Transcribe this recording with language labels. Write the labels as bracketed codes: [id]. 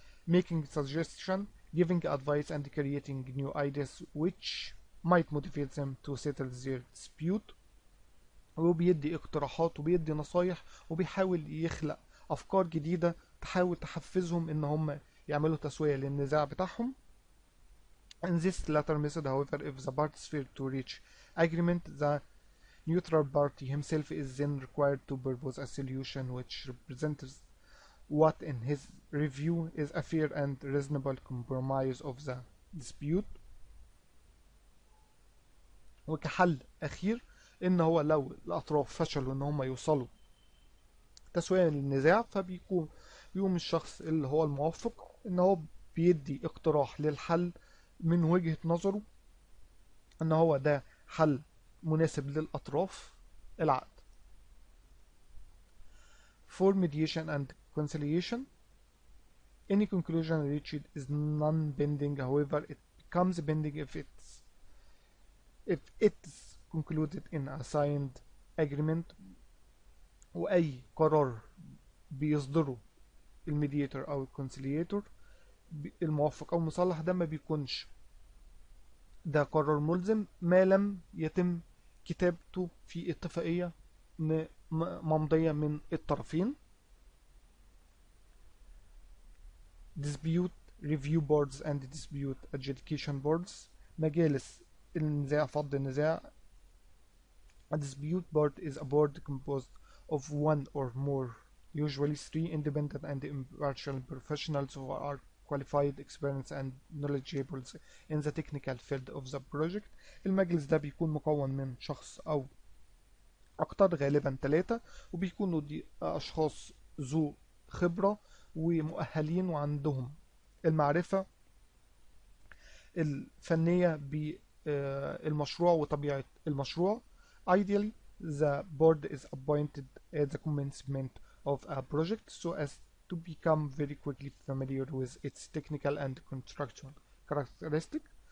[en] making suggestion, giving advice and creating new ideas which might motivate them to settle their dispute. [ar] وبيدي اقتراحات وبيدي نصايح وبيحاول يخلق أفكار جديدة تحاول تحفزهم إن هم يعملوا تسوية للنزاع بتاعهم. [en] In this latter method, however, if the parties fail to reach agreement, the neutral party himself is then required to propose a solution which represents what in his review is a fair and reasonable compromise of the dispute. [ar] وكحل أخير إن هو لو الأطراف فشلوا إن هم يوصلوا تسوية للنزاع، بيقوم الشخص اللي هو الموفق إن هو بيدي اقتراح للحل من وجهة نظره إن هو ده حل مناسب للأطراف العقد. [en] For mediation and conciliation, any conclusion reached is non-binding. However, it becomes binding if it's concluded in a signed agreement. [ar] وأي قرار بيصدره الميدياتور أو الكونسيلياتور الموفق أو المصالح ده ما بيكونش ده قرار ملزم ما لم يتم كتابته في اتفاقية ممضية من الطرفين. [en] Dispute Review Boards and Dispute Adjudication Boards، [ar] مجالس النزاع فض النزاع. [en] A dispute board is a board composed of one or more, usually three independent and impartial professionals who are qualified, experienced and knowledgeable in the technical field of the project. [ar] المجلس ده بيكون مكون من شخص أو أكتر، غالبا 3، وبيكونوا دي أشخاص ذو خبرة ومؤهلين وعندهم المعرفة الفنية بالمشروع وطبيعة المشروع. [en] Ideally, the board is appointed at the commencement of a project so as to become very quickly familiar with its technical and constructual characteristics.